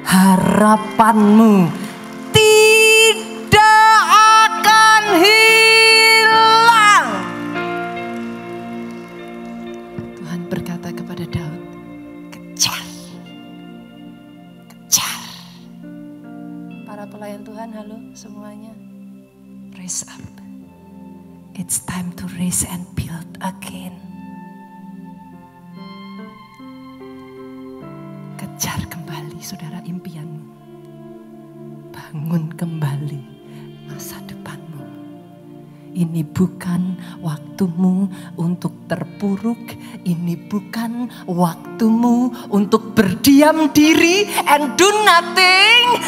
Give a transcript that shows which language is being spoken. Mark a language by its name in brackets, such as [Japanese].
[Indonesian] Harapanmu tidak akan hilang. Tuhan berkata kepada Daud, kejar. Kejar. Para pelayan Tuhan, halo semuanya. [English] Raise up. It's time to raise and build again. [Indonesian] Kejar kembali saudara impianmu. Bangun kembali masa depanmu. Ini bukan waktumu untuk terpuruk. Ini bukan waktumu untuk berdiam diri [English] and do nothing.